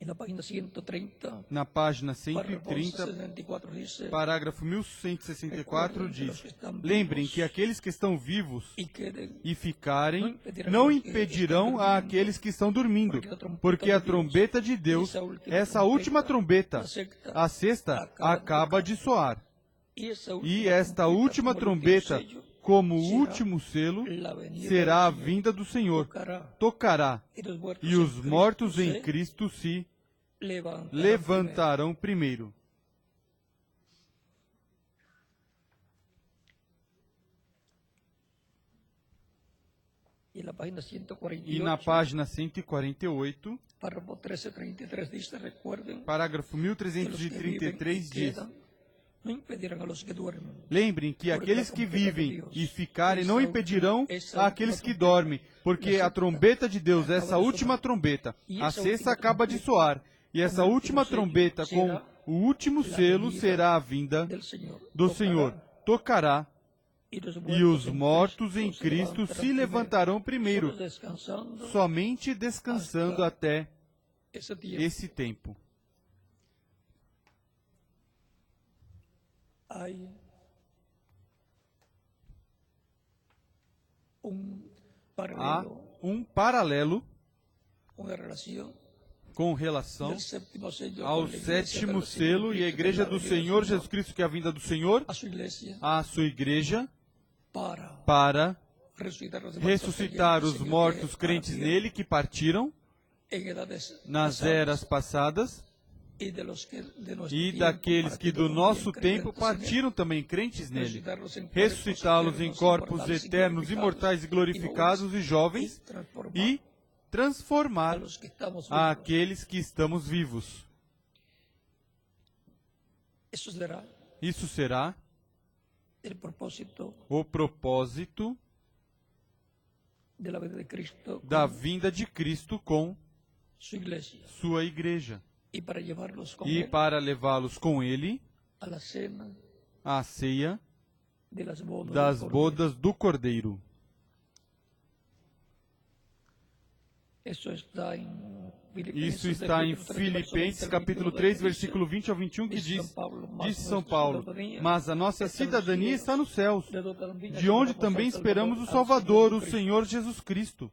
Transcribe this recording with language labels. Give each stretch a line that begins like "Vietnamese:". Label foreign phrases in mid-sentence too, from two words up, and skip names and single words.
Spanish: En la página 130,
Portuguese: Na página
Spanish: párrafo 130, 64 dice,
Portuguese: parágrafo 1164 diz: lembrem que aqueles que estão vivos
Spanish: y queden,
Portuguese: e ficarem não impedirão àqueles que estão dormindo, porque a trombeta de Deus, essa última trombeta, a sexta, acaba de soar. E esta última trombeta, como último selo, será a vinda do Senhor. Tocará, e os mortos em Cristo se levantarão primeiro.
Spanish: Y en la página 148,
Portuguese: E na página 148,
Spanish: párrafo 1333 dice, recuerden
Portuguese: parágrafo
Spanish: que los que viven y
Portuguese: 1333 diz:
Spanish: quedan no impedirán a los que duermen.
Portuguese: lembrem que aqueles que vivem e ficarem não impedirão àqueles que dormem, porque a trombeta de Deus, essa última trombeta, a sexta acaba de soar, e essa última trombeta com o último selo será a vinda
Spanish: Del Señor.
Portuguese: do Senhor. Tocará, e os mortos em
Spanish: se Cristo levantarán
Portuguese: se levantarão primeiro,
Spanish: solo descansando
Portuguese: somente descansando até
Spanish: ese tiempo.
Portuguese: esse tempo.
Spanish: Hay un
Portuguese: Há
Spanish: paralelo,
Portuguese: um paralelo
Spanish: una relación
Portuguese: com relação
Spanish: del séptimo sello
Portuguese: ao
Spanish: con la iglesia
Portuguese: sétimo
Spanish: del Señor
Portuguese: selo e a
Spanish: Cristo,
Portuguese: igreja
Spanish: que
Portuguese: do
Spanish: es la venida
Portuguese: Senhor
Spanish: del
Portuguese: Jesus Cristo, que é a vinda do Senhor,
Spanish: a su iglesia
Portuguese: a sua igreja,
Spanish: para
Portuguese: para ressuscitar ressuscitar os mortos crentes crentes nele que partiram
Spanish: en edades
Portuguese: nas
Spanish: pasadas,
Portuguese: eras passadas
Spanish: y de los que de nuestro
Portuguese: e
Spanish: tiempo
Portuguese: daqueles que do
Spanish: partieron
Portuguese: nosso
Spanish: también
Portuguese: tempo
Spanish: creyentes en él,
Portuguese: partiram também crentes nele, ressuscitá-los ressuscitá-los em corpos eternos, imortais e glorificados e jovens, e transformar
Spanish: a los que estamos vivos.
Portuguese: àqueles que estamos vivos.
Spanish: Eso será
Portuguese: Isso será
Spanish: el propósito
Portuguese: o propósito
Spanish: de la vida de Cristo
Portuguese: da
Spanish: con
Portuguese: vinda de Cristo com
Spanish: su iglesia,
Portuguese: sua igreja,
Spanish: y para llevarlos con
Portuguese: e
Spanish: él
Portuguese: para levá-los com ele
Spanish: a la cena
Portuguese: à ceia
Spanish: de las bodas,
Portuguese: das
Spanish: del Cordero.
Portuguese: bodas do Cordeiro. Isso está em Isso está em Filipenses capítulo 3, versículo 20 ao 21, que diz, disse São Paulo: mas a nossa cidadania está nos céus, de onde também esperamos o Salvador, o Senhor Jesus Cristo.